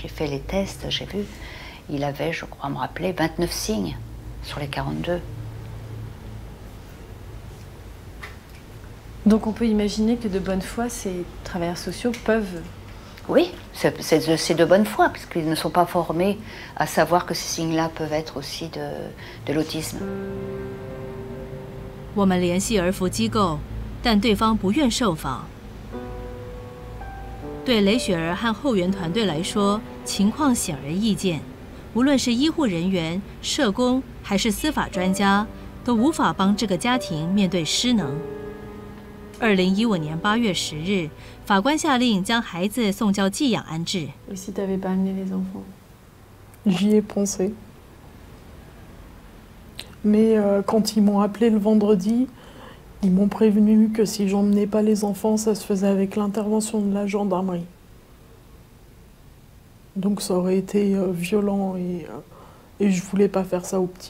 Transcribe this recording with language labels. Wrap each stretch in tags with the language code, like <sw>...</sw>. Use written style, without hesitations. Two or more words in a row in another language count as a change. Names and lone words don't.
<fr>J'ai fait les tests, j'ai vu. Il avait, je crois me rappeler, 29 signes sur les 42. Donc on peut imaginer que de bonne foi, ces travailleurs sociaux peuvent... Oui, c'est de bonne foi, parce qu'ils ne sont pas formés à savoir que ces signes-là peuvent être aussi de l'autisme.</fr> <zh>我们联系儿福机构，但对方不愿受访。对雷雪儿和后援团队来说，情况显而易见。无论是医护人员、社工还是司法专家，都无法帮这个家庭面对失能。2015年8月10日，法官下令将孩子送交寄养安置。</zh> <fr>Et si tu n'avais pas amené les enfants? J'y ai pensé. Mais quand ils m'ont appelé le vendredi, ils m'ont prévenu que si j'emmenais pas les enfants, ça se faisait avec l'intervention de la gendarmerie. Donc ça aurait été violent et je voulais pas faire ça aux petits.</fr>